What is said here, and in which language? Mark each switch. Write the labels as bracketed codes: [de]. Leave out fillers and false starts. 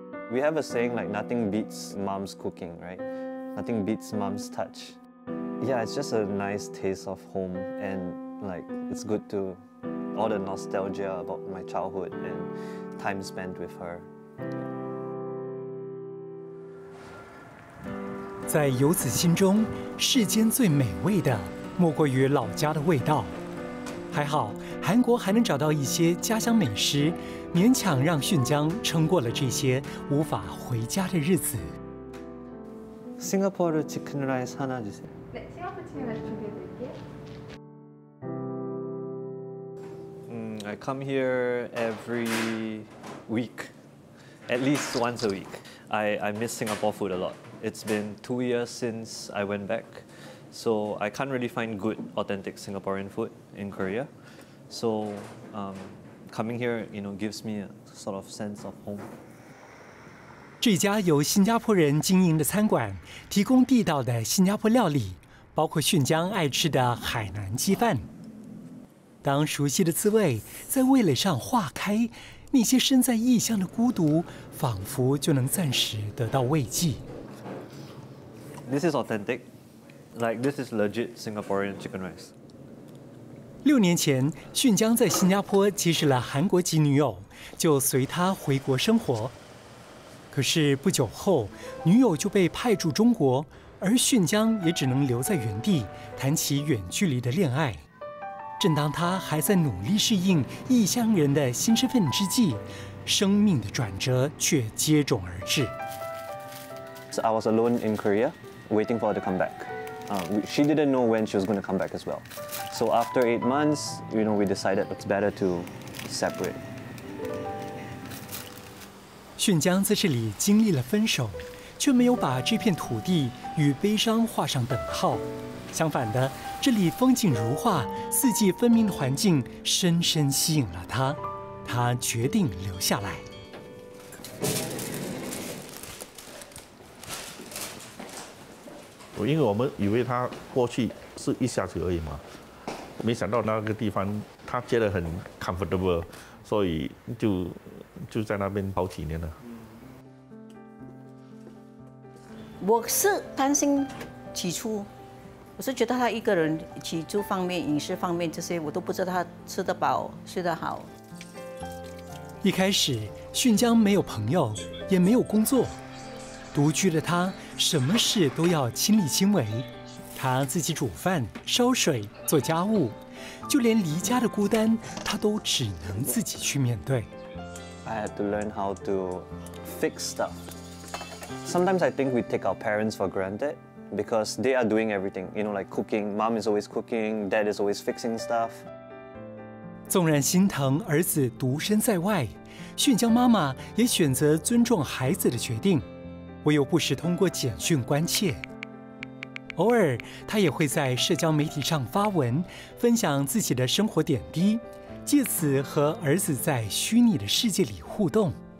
[en] We have a saying like nothing beats mom's cooking, right? Nothing beats mom's touch. Yeah, it's just a nice taste of home, and like it's good to all the nostalgia about my childhood and time spent with her. [zh] 在游子心中，世间最美味的莫过于老家的味道。还好，韩国还能找到一些家乡美食，勉强让训江撑过了这些无法回家的日子。 [en] Singapore chicken rice [ko] 하나 주세요. 네, 싱가포르 치킨 라이스 준비해드릴게요. [en] I come here every week, at least once a week. I miss Singapore food a lot. It's been 2 years since I went back, so I can't really find good, authentic Singaporean food in Korea. So coming here, gives me a sort of sense of home. [zh] 这家由新加坡人经营的餐馆，提供地道的新加坡料理，包括训江爱吃的海南鸡饭。当熟悉的滋味在味蕾上化开，那些身在异乡的孤独，仿佛就能暂时得到慰藉。 [en] This is authentic, like this is legit Singaporean chicken rice. [zh] 6年前，训江在新加坡结识了韩国籍女友，就随她回国生活。可是不久后，女友就被派驻中国，而训江也只能留在原地，谈起远距离的恋爱。正当他还在努力适应异乡人的新身份之际，生命的转折却接踵而至。 [en] So I was alone in Korea, waiting for her to come back. She didn't know when she was going to come back as well. So after 8 months, we decided it's better to separate. [zh] 训江在这里经历了分手，却没有把这片土地与悲伤画上等号。相反的，这里风景如画、四季分明的环境深深吸引了他，他决定留下来。因为我们以为他过去是一下子而已嘛，没想到那个地方他觉得很 comfortable，所以就在那边好几年了。我是担心起初，我是觉得他一个人起住方面、饮食方面这些，我都不知道他吃得饱、睡得好。一开始，训江没有朋友，也没有工作，独居的他什么事都要亲力亲为。他自己煮饭、烧水、做家务，就连离家的孤单，他都只能自己去面对。 [en] I had to learn how to fix stuff. Sometimes I think we take our parents for granted because they are doing everything. You know, like cooking. Mom is always cooking. Dad is always fixing stuff. [zh] 纵然心疼儿子独身在外，训江妈妈也选择尊重孩子的决定，唯有不时通过简讯关切。偶尔，她也会在社交媒体上发文，分享自己的生活点滴，借此和儿子在虚拟的世界里互动。